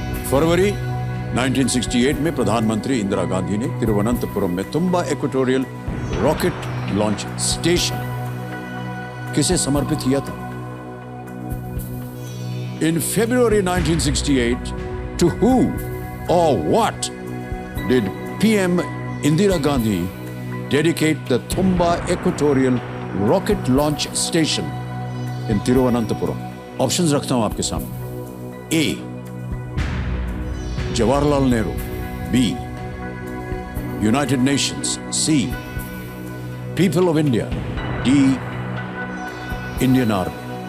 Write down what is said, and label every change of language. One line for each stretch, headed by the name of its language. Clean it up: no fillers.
Hindi: फरवरी 1968 में प्रधानमंत्री इंदिरा गांधी ने तिरुवनंतपुरम में तुम्बा इक्वेटोरियल रॉकेट लॉन्च स्टेशन किसे समर्पित किया था?
English: In February 1968, to who or what did PM Indira Gandhi dedicate the Thumba Equatorial Rocket Launch Station in Thiruvananthapuram?
Hindi: Options रखता हूं आपके सामने.
English: A. Jawaharlal Nehru. B. United Nations. C. People of India. D. Indian Army.